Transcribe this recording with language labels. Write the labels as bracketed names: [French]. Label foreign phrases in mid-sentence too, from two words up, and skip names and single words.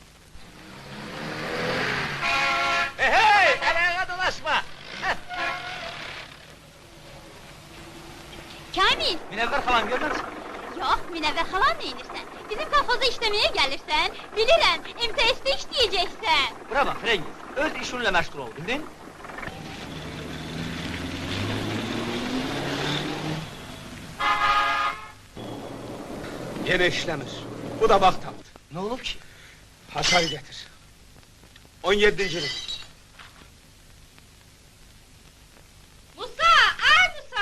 [Azerbaijani] Hey, əl-ayağa dolaşma! Kamil! Münəvvər xalam, görmür müsün? Yox, Münəvvər xalan neyinirsən? Bizim kolxoza işləməyə gəlirsən, bilirəm, MTS-də işləyəcəksən. Bura bax, Frengiz, öz işinlə məşğul ol, bildin? [Turkish] Yine işlemir. [Azerbaijani] Bu da bak tapdı. Ne olub ki? Hasar getir. 17. yıl. Musa! Ay Musa!